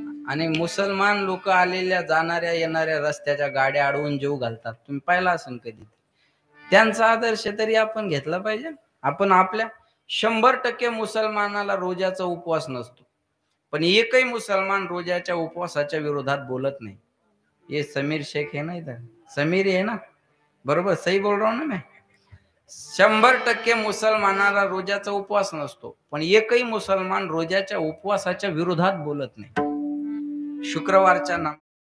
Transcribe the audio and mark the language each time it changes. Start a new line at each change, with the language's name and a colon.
Marathi: आणि मुसलमान लोक आलेल्या जाणाऱ्या येणाऱ्या रस्त्याच्या गाड्या अडवून जीव घालतात. तुम्ही पाहिला असेल कधी? त्यांचा आदर्श तरी आपण घेतला पाहिजे. आपण आपल्या 100% मुसलमानाला रोजाचा उपवास नसतो, पण एकही मुसलमान रोजाच्या उपवासाच्या विरोधात बोलत नाही.
Hindi: ये समीर शेख है ना, इधर समीर है ना, बरोबर सही बोल रहा हूं ना मैं?
Marathi: 100% मुसलमानाला रोजाचा उपवास नसतो, पण एकही मुसलमान रोजाच्या उपवासाच्या विरोधात बोलत नाही. शुक्रवारच्या